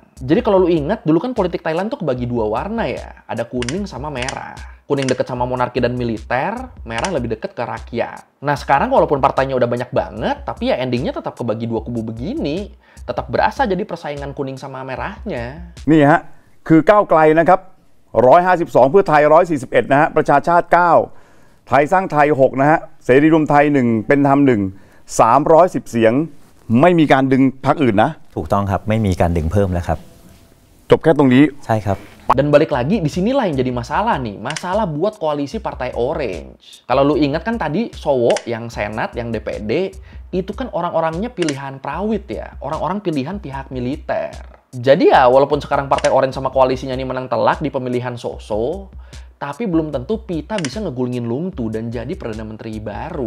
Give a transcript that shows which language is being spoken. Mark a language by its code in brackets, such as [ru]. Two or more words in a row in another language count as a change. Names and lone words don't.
[id] Jadi kalau lu ingat, dulu kan politik Thailand tuh kebagi 2 warna ya. Ada kuning sama merah. Kuning deket sama monarki dan militer, merah lebih deket ke rakyat. Nah sekarang walaupun partainya udah banyak banget, tapi ya endingnya tetap kebagi 2 kubu begini. Tetap berasa jadi persaingan kuning sama merahnya. [th] นี่ฮะคือก้าวไกลนะครับ152เพื่อไทย141นะฮะประชาชาติ9ไทยสร้างไทย6นะฮะเสรีรวมไทย1เป็นธรรม1 310เสียงไม่มีการดึงพรรคอื่นนะถูกต้องครับไม่มีการดึงเพิ่มแล้วครับจบแค่ตรงนี้ใช่ครับ [id] Dan balik lagi, disinilah yang jadi masalah nih. Masalah buat koalisi Partai Orange. Kalau lu ingat kan tadi Sowo, yang Senat, yang DPD, itu kan orang-orangnya pilihan prawit ya. Orang-orang pilihan pihak militer. Jadi ya, walaupun sekarang Partai Orange sama koalisinya ini menang telak di pemilihan Soso, tapi belum tentu Pita bisa ngegulingin Lung Tu dan jadi Perdana Menteri baru.